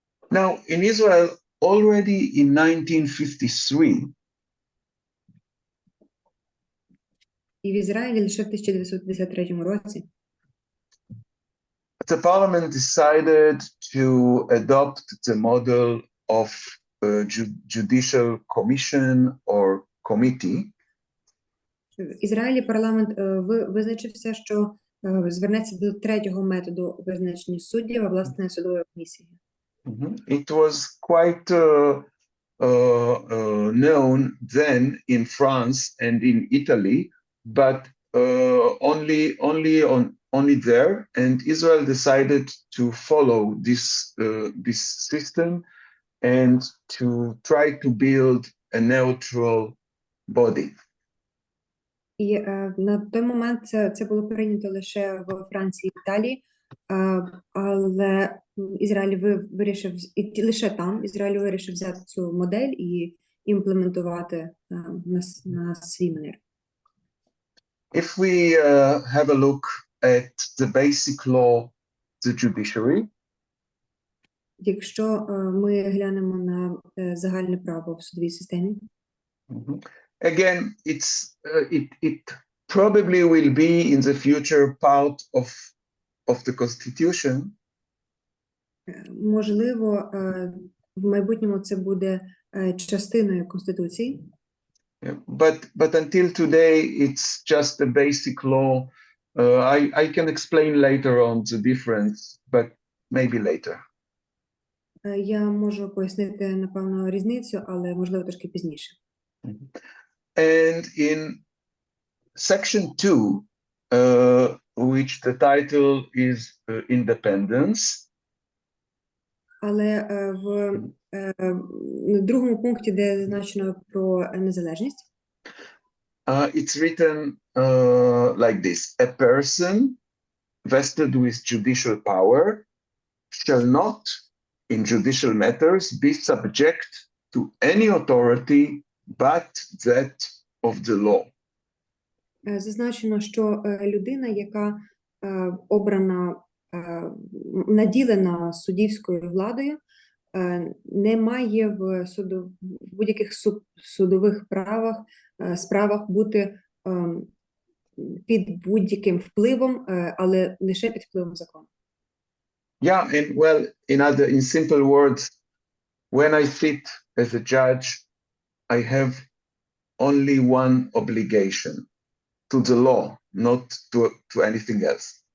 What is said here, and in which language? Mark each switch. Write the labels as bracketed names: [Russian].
[English] Now, in Israel, already in 1953, [Ukrainian] І в Ізраїлі лише в 1953 році [English] the parliament decided to adopt the model of a judicial commission or committee. [Ukrainian] В Ізраїлі парламент визначився, що звернеться до третього методу визначення суддів, а власне судової комісії. [English] It was quite known then in France and in Italy, but only there. And Israel decided to follow this system and to try to build a neutral body. [Ukrainian] І на той момент це було прийнято лише в Франції і Італії, але Ізраїль вирішив, і лише там Ізраїль вирішив взяти цю модель і імплементувати на свій манер. [English] If we have a look at the basic law, the judiciary, [Ukrainian] якщо ми глянемо на загальне право в судовій системі, [English] again, it probably will be in the future part of the Constitution. [Ukrainian] Можливо, в майбутньому це буде частиною Конституції. [English] But until today, it's just a basic law. I can explain later on the difference, but maybe later. [Ukrainian] Я можу пояснити, напевно, різницю, але, можливо, трошки пізніше. [English] And in section 2, which the title is Independence, [Ukrainian] але в другому пункті, де зазначено про незалежність, [English] it's written like this: a person vested with judicial power shall not, in judicial matters, be subject to any authority but that of the law. [Ukrainian] Зазначено, що людина, яка обрана, наділена суддівською владою, не має в будь-яких судових справах бути під будь-яким впливом, але лише під впливом закону. [English] Yeah, and well, in simple words, when I sit as a judge, I have only one obligation: to the law, not to anything else.